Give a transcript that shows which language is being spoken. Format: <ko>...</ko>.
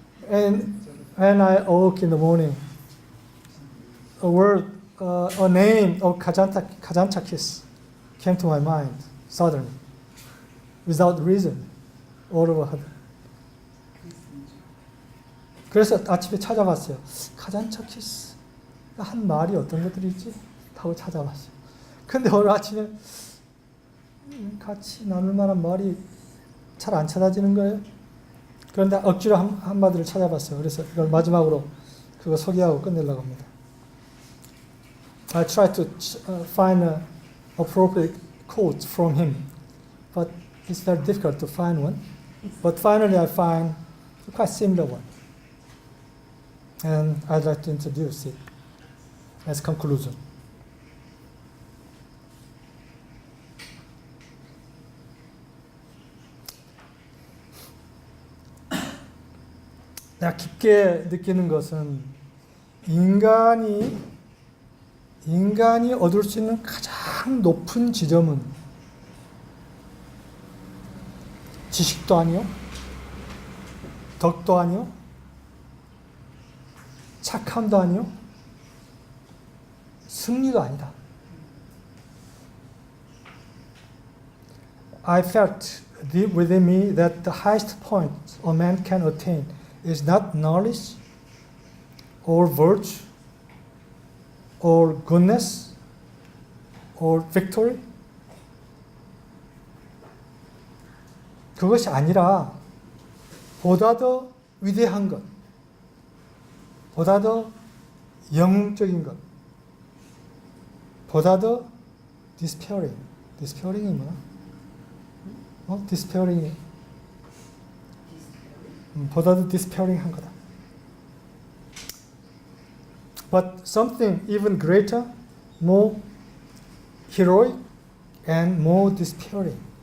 <en>And when I awoke in the morning, a word, a name of Kazantzakis came to my mind suddenly, without reason, all of a sudden.</en> <ko>그래서 아침에 찾아봤어요. 카잔차키스 한 말이 어떤 것들이 있지? 하고 찾아봤어요. 근데 오늘 아침에 같이 나눌 만한 말이 잘 안 찾아지는 거예요. 그런데 억지로 한마디를 찾아봤어요. 그래서 이걸 마지막으로 그거 소개하고 끝내려고 합니다.</ko> <en>I tried to find an appropriate quote from him, but it's very difficult to find one. But finally I find a quite similar one. And I'd like to introduce it as conclusion.</en> <ko>내가 깊게 느끼는 것은 인간이 얻을 수 있는 가장 높은 지점은 지식도 아니요, 덕도 아니요, 착함도 아니요, 승리도 아니다.</ko> <en>I felt deep within me that the highest point a man can attain is not knowledge or virtue or goodness or victory.</en> <ko>그것이 아니라 보다 더 위대한 것, 보다 더 영적인 것, 보다 더 despairing. despairing이 뭐야? despairing이 보다 더 despairing한 거다.</ko> <en>But something even greater, more heroic and more despairing.</en>